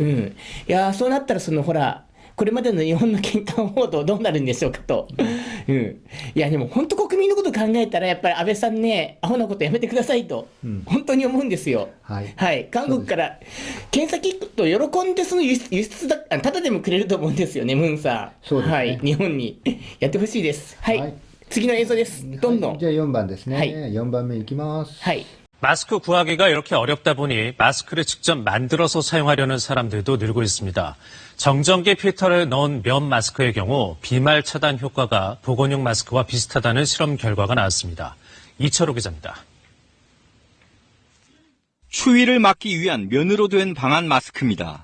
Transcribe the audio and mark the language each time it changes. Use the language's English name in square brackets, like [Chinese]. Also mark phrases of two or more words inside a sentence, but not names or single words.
[Japanese] いやそうなったらほらこれまでの日本の返還報道どうなるんでしょうかと、いやでも本当国民のこと考えたらやっぱり安倍さんね、アホなことやめてくださいと、本当に思うんですよ。韓国から検査キットを喜んでその輸出だただでもくれると思うんですよね、ムンさん。日本にやってほしいです。次の映像です。どんどん。じゃあ4番ですね。4番目いきます。 [Korean] 마스크 구하기가 이렇게 어렵다 보니 마스크를 직접 만들어서 사용하려는 사람들도 늘고 있습니다. 정전기 필터를 넣은 면 마스크의 경우 비말 차단 효과가 보건용 마스크와 비슷하다는 실험 결과가 나왔습니다. 이철호 기자입니다. 추위를 막기 위한 면으로 된 방한 마스크입니다.